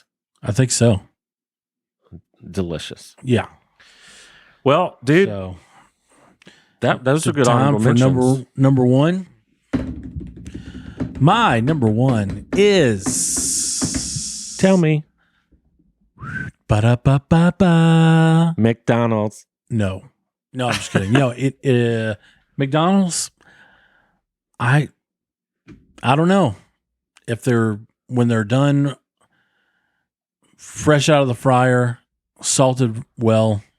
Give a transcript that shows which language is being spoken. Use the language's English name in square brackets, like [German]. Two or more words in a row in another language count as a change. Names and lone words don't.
[English] I think so. Delicious. Yeah. Well, dude, So, those are good time honorable for mentions. number 1. My number 1 is Tell me. Ba-da-ba-ba-ba. McDonald's. No, I'm just kidding. McDonald's. I don't know if when they're done, fresh out of the fryer, salted well. Yeah.